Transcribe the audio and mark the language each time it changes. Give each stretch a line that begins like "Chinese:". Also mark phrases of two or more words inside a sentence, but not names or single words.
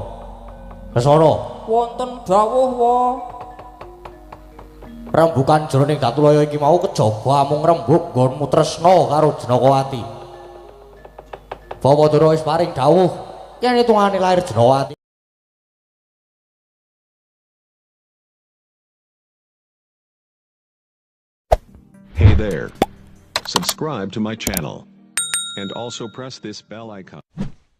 Javanese: Lesana wonten dawuh wa rembukan jroning Datulaya iki mau kejaba mung rembug nggonmu tresna karo Jenakawati. Bawadara wis paring dawuh yen hitungane lair Jenakawati.
English: Hey there. Subscribe to my channel. And also press this bell icon.